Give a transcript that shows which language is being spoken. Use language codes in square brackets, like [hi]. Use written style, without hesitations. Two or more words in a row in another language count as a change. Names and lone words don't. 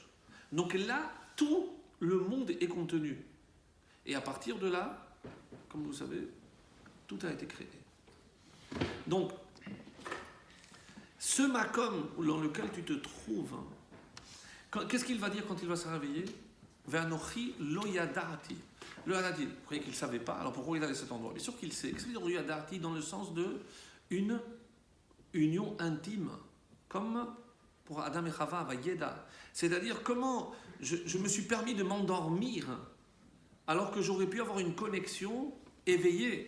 [fr] Donc là, tout le monde est contenu. Et à partir de là, comme vous savez, tout a été créé. Donc, ce makom dans lequel tu te trouves, qu'est-ce qu'il va dire quand il va se réveiller? [he] ואנכי לא ידעתי. [fr] Le yadati, vous croyez qu'il ne savait pas, alors pourquoi il allait à cet endroit? Bien sûr qu'il sait. Qu'est-ce qu'il veut dire yadati dans le sens de une union intime, comme pour Adam et Chava, Vayeda. C'est-à-dire comment je me suis permis de m'endormir alors que j'aurais pu avoir une connexion éveillée.